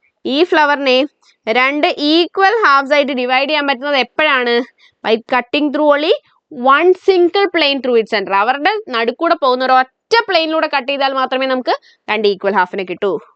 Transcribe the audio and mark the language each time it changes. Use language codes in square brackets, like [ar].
[ml] ഈ ഫ്ലവറിനെ 2 equal halves ആയിട്ട് divide ചെയ്യാൻ പറ്റുന്നത് എപ്പോഴാണ്? [en] By cutting through only 1 single plane through its center. [ml] അവരുടെ നടുക്കൂടെ പോകുന്ന ഒരു ഒറ്റ പ്ലെയിനിലൂടെ കട്ട് ചെയ്താൽ മാത്രമേ നമുക്ക് 2 ഈക്വൽ ഹാഫിനെ കിട്ടൂ.